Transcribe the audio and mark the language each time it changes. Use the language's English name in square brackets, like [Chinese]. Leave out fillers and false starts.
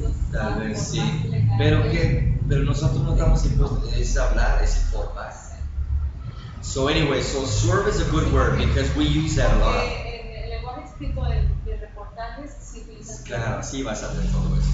[Spanish] Tal vez sí, pero nosotros no estamos impuestos, es hablar, es informar. [English] So anyway, swerve is a good word because we use that a lot. [Spanish] En el lenguaje escrito de reportajes sí utilizas. Claro, sí vas a hacer todo eso.